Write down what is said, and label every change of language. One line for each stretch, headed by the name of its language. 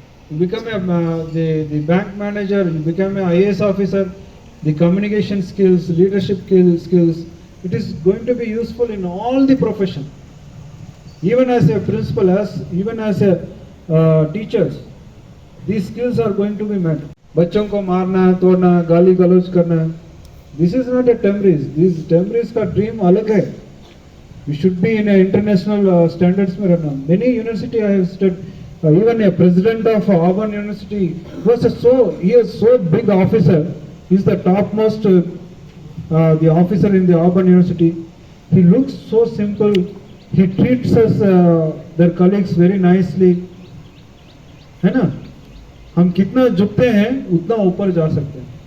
English: you become the bank manager, you become an IAS officer, the communication skills, leadership skills, it is going to be useful in all the profession. Even as a principal, even as a teachers, these skills are going to be met.
Hindi: बच्चों को मारना, तोड़ना, गाली गलौज करना,
English: this is not a TMREIS. This TMREIS का dream
Hindi: अलग है.
English: We should be in a international standards
Hindi: में रहना.
English: Many university I have studied. Even a president of Auburn University he is so big officer. He is the topmost the officer in the Auburn University. He looks so simple. He treats us their colleagues very nicely.
Hindi: है ना? हम कितना झुकते हैं उतना ऊपर जा सकते हैं.